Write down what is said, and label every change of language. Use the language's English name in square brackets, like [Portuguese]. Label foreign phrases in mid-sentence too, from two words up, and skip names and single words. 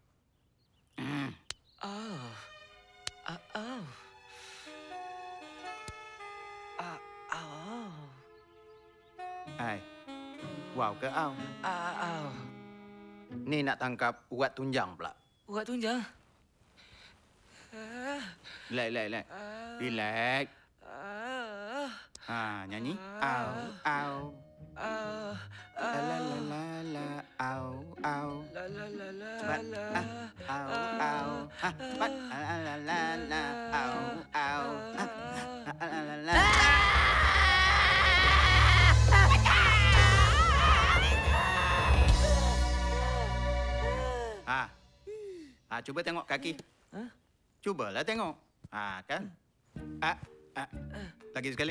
[Malay] Wow ke au? Ni nak tangkap urat tunjang pula. Urat tunjang? [English] Relax. Relax. [Malay] Nyanyi. Au, au. La la la la la, au, au. La la la la. Cepat. Au, au. Cepat. La la la la, au, au. La la la. Cuba tengok kaki. Cubalah tengok. Kan? Lagi sekali.